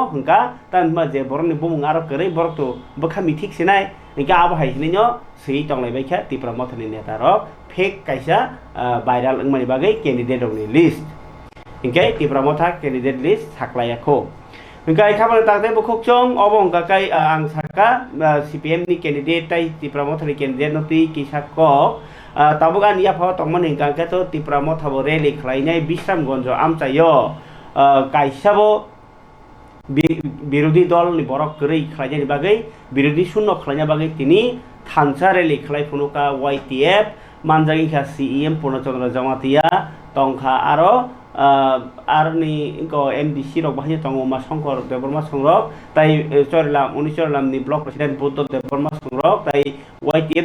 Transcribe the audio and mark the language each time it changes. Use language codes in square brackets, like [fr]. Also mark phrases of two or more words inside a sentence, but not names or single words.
[trp] hingka tanma je borokni bumung aro korei borok to bokha mithik sinai ingka abhai hinino sei tonglaibaikha tipra mothani netarok fake kaisa viral ingmani bagai candidate rokni list ingkai tipra motha candidate list saklaiako ingkai khabar takte bukhokchong obong kakai ang saka CPM ni candidate tai tipra mothani candidate no tui kisako tabugan ya phaw tongmani ingka to tipra motha bo rally khlainai Bisramgonjo amchayo kaisabo [bn] বিরোধী দল [trp] ni borok korei khlaijani bagai [bn] বিরোধী শূন্য [trp] khlaina bagai tini thansa rally khlai phunuka YTF manjagikha CEM Purnachandra Jamatia tongkha aro arni ko MDC rok bahaya tongma Shankar Deborma songrok tai Chorilam ni block president Buddha Deborma songrok tai YTF